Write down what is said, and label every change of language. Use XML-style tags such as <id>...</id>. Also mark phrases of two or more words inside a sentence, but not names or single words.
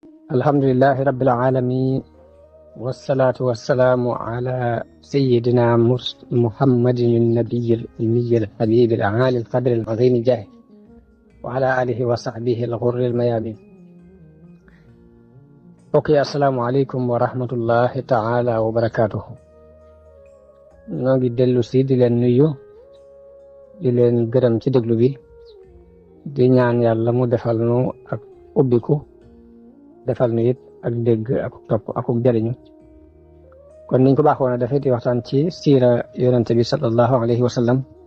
<ar>الحمد لله رب العالمين، والصلاة والسلام على سيدنا محمد النبي الأمي الحبيب العالي القدر العظيم الجاه، وعلى آله وصحبه الغر الميامين. اوكي، السلام عليكم ورحمة الله تعالى وبركاته.</ar> <wo>nu ngi delloo ci di leen nuyu di leen gërëm ci déglu bi di ñaan yàlla mu defal nu ak ubbiku defal nu it ak dégg ak topp ak jariñu. kon niñ ko baaxoon a defee di waxtaan ci siira yonente bi</wo> <ar>صلى الله عليه وسلم.</ar>